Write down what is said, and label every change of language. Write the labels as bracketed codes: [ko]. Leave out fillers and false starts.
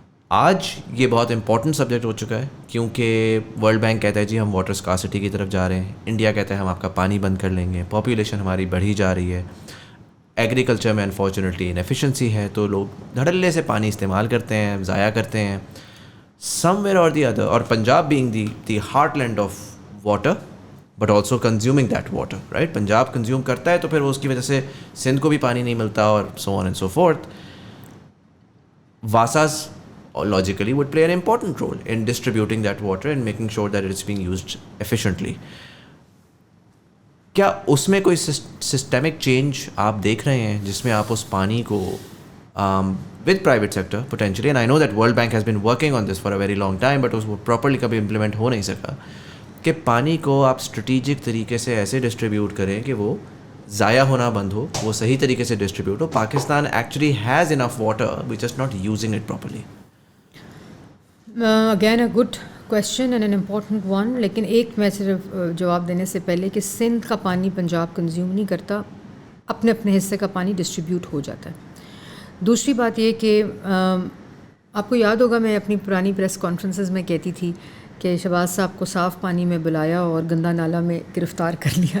[ur] آج یہ بہت امپورٹنٹ سبجیکٹ ہو چکا ہے کیونکہ ورلڈ بینک کہتا ہے جی ہم واٹر اسکارسٹی کی طرف جا رہے ہیں, انڈیا کہتا ہے ہم آپ کا پانی بند کر لیں گے, پاپولیشن ہماری بڑھی جا رہی ہے, ایگریکلچر میں انفارچونیٹلی انیفیشنسی ہے, تو لوگ دھڑلے سے پانی استعمال کرتے ہیں, ضائع کرتے ہیں سم ویئر اور دی ادر. [en] اور Punjab being the heartland of water but also consuming that water, right. [ur] Punjab consume کرتا ہے تو پھر اس کی وجہ سے سندھ کو بھی پانی نہیں ملتا, اور [en] So on and so forth. WASAs logically would play an important role in distributing that water and making sure that it's being used efficiently. [ur] کیا اس میں کوئی سسٹمک چینج آپ دیکھ رہے ہیں جس میں آپ اس پانی کو [en] with private sector potentially, and I know that World Bank has been working on this for a very long time but [ur] اس وہ properly کبھی implement ہو نہیں سکا, کہ پانی کو آپ اسٹریٹجک طریقے سے ایسے ڈسٹریبیوٹ کریں کہ وہ ضائع ہونا بند ہو, وہ صحیح طریقے سے distribute ہو. [en] Pakistan actually has enough water, we're just not using it properly. Again a good question and an important one. [ur] لیکن ایک میں صرف جواب دینے سے پہلے کہ سندھ کا پانی پنجاب کنزیوم نہیں کرتا, اپنے اپنے حصے کا پانی ڈسٹریبیوٹ ہو جاتا ہے. دوسری بات یہ کہ آپ کو یاد ہوگا میں اپنی پرانی پریس کانفرنسز میں کہتی تھی کہ شہباز صاحب کو صاف پانی میں بلایا اور گندا نالا میں گرفتار کر لیا.